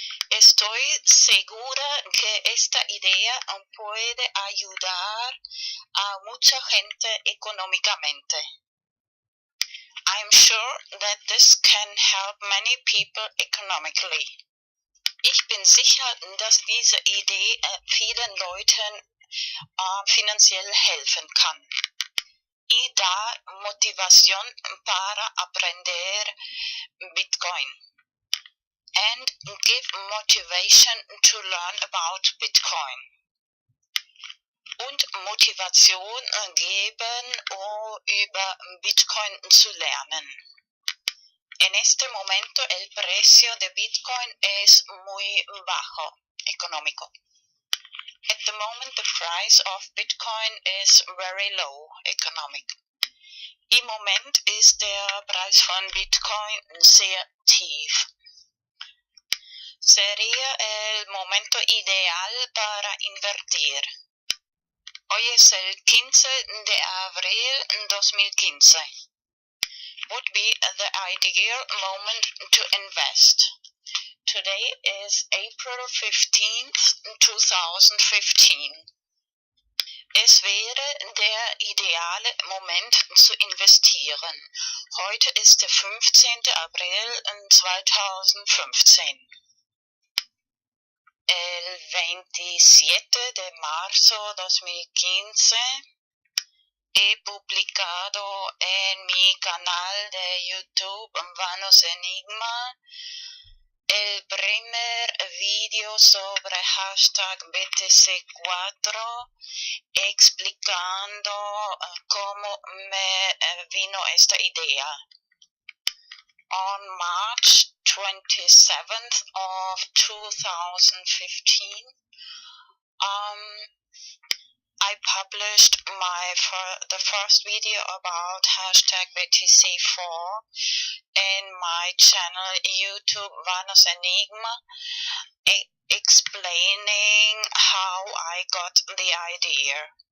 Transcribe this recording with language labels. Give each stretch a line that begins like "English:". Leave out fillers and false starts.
Spanish: Estoy segura que esta idea puede ayudar a mucha gente económicamente.
English: I'm sure that this can help many people economically.
German: Ich bin sicher, dass diese Idee vielen Leuten finanziell helfen kann.
Spanish: Y da motivación para aprender Bitcoin.
English: And give motivation to learn about Bitcoin.
German: Und Motivation geben, über Bitcoin zu lernen.
Spanish: En este momento el precio de Bitcoin es muy bajo, económico.
English: At the moment the price of Bitcoin is very low, economic.
German: Im Moment ist der Preis von Bitcoin sehr tief.
Spanish: Sería el momento ideal para invertir. Hoy es el 15 de abril 2015.
English: Would be the ideal moment to invest. Today is April 15th, 2015.
German: Es wäre der ideale Moment zu investieren. Heute ist der 15. April 2015.
Spanish: El el 27 de marzo 2015 he publicado en mi canal de YouTube Vanos Enigma el primer vídeo sobre hashtag BTC4 explicando cómo me vino esta idea.
English: On March 27th of 2015, I published the first video about hashtag BTC4 in my channel YouTube Vanos Enigma, explaining how I got the idea.